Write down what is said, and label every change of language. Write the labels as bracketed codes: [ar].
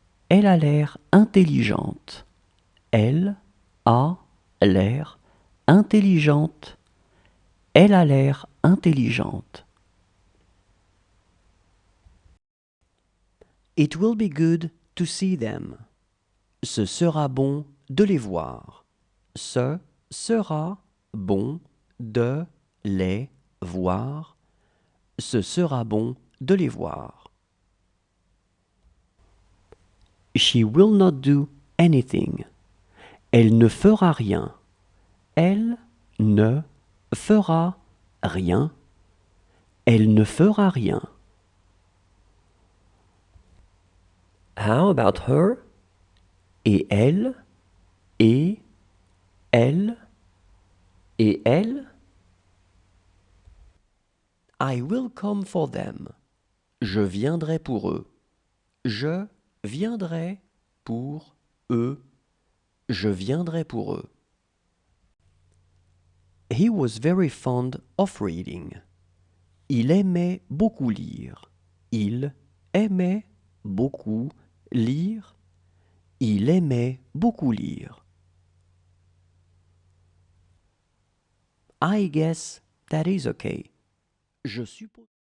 [fr] Elle a l'air intelligente. Elle a l'air intelligente. Elle a l'air intelligente. [en] It will be good to see them. [fr] Ce sera bon de les voir. Ce sera bon de les voir. Ce sera bon de les voir. [en] She will not do anything. [fr] Elle ne fera rien. Elle ne fera rien. Elle ne fera rien. [en] How about her? [fr] Et elle? Et elle? Et elle? [en] I will come for them. [fr] Je viendrai pour eux. Je viendrai pour eux. Je viendrai pour eux. [en] He was very fond of reading. [fr] Il aimait beaucoup lire. Il aimait beaucoup lire. Il aimait beaucoup lire. [en] I guess that is okay. [fr] Je suppose.